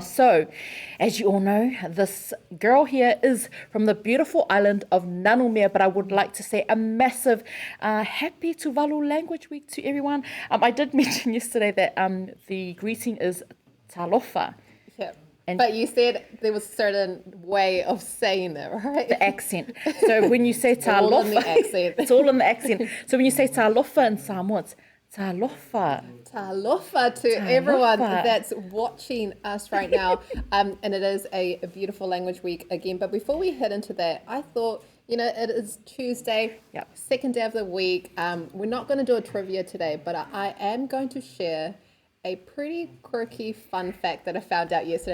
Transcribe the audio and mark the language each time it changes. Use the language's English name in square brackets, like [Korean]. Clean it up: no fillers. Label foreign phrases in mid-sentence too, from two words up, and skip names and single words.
[English] So, as you all know, this girl here is from the beautiful island of Nanumea, but I would like to say a massive happy Tuvalu Language Week to everyone. I did mention yesterday that the greeting is talofa. Yeah. But you said there was a certain way of saying it, right? The accent. So when you say talofa, all in the accent. It's all in the accent. So when you say talofa in Samoa, it's Talofa. Talofa to everyone that's watching us right now. And it is a beautiful language week again. But before we head into that, I thought, it is Tuesday, second day of the week. We're not going to do a trivia today, but I am going to share a pretty quirky fun fact that I found out yesterday.